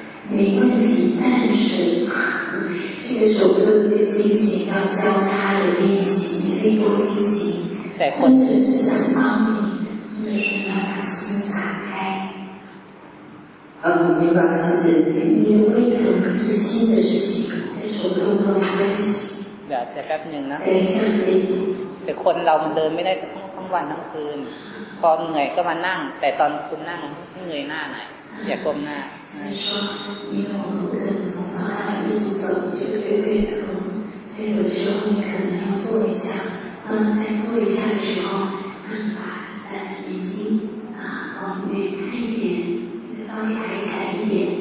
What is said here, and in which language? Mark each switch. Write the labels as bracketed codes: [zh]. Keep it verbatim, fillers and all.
[zh] 没问题，但是这个手部动作进行要交叉的练习，你可以多进行。我只是想帮你，就是要把心打开。嗯，明白，谢谢。你的胃疼不是新的事情，跟手动作没关系。 [th] เดี๋ยวแต่แป๊บนึงนะ [zh] 等一下，等一下。 [th] แต่คนเรามันเดินไม่ได้ทั้งทั้งวันทั้งคืนพอเหนื่อยก็มานั่งแต่ตอนคุณนั่งเหนื่อยหน้าหน่อยอย่าก้มหน้า [zh] 所以说，因为我们可能从早到晚一直走，就会背疼，所以有的时候你可能要坐一下。那么在做一下的时候，嗯，把呃眼睛啊往远看一点，就是稍微抬起来一点。